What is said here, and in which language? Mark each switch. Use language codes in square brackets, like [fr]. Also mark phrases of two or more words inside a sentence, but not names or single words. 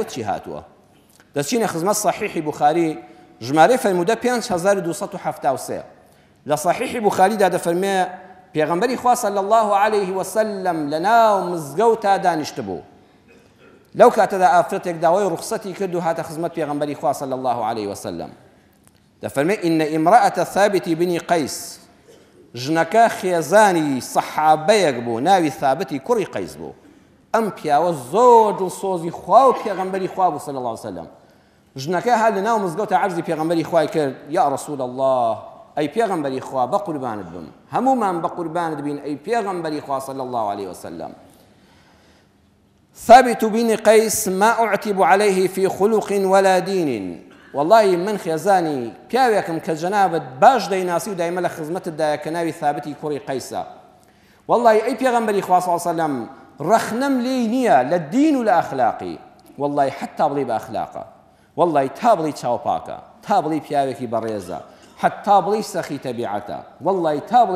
[ckb] چی هاتووە دەچینە خزمەت صحیحی بوخاری ژمارەی فەرموودە 5273 لە صحیحی بوخاریدا دەفەرمێ پێغەمبەری خوا [ar] صلی الله عليه وسلم [ckb] لە ناو مزگەوتا دانیشت بوو لەو کاتەدا ئافرەتێک داوای ڕوخسەتی کرد و هاتە خزمەت پێغەمبەری خوا [ar] صلی الله عليه وسلم [ckb] دەفەرمێ [ar] إن امرأة ثابت بن قيس [ckb] ژنەکە خێزانی سەحابەیەک بوو ناوی ثابتی کوڕی قەیس بوو ئەم پیاوە زۆر دڵسۆزی خوا و پێغەمبەری خوا بوو [ar] صلی الله علیه وسلم [ckb] ژنەکە هەر لە ناو مزگەوتە عەرزی پێغەمبەری خوای کرد [ar] یا رسول الله [ckb] ئەی پێغەمبەری خوا بە قوربانت بم هەمومان بە قوربانت بین ئەی پێغەمبەری خوا [ar] صلی الله عليه وسلم ثابت بن قيس ما أعتب عليه في خلق ولا دين والله [ckb] من خێزانی پیاوێکم کە جەنابەت باش دەیناسی و دایمە لە خزمەتتدایە کە ناوی ثابتی کوڕی قەیسە والله ئەی پێغەمبەری خوا [ar] صلی الله عليه وسلم [ckb] رەخنەم لێی نییە لە دین و لە ئەخلاقی والله حتا بڵێ بە ئەخلاقە والله تا بڵێ چاوپاکە تا بڵێ پیاوێکی بەڕێزە حتا بڵێ سەخی تەبیعەتە والله تا بڵێ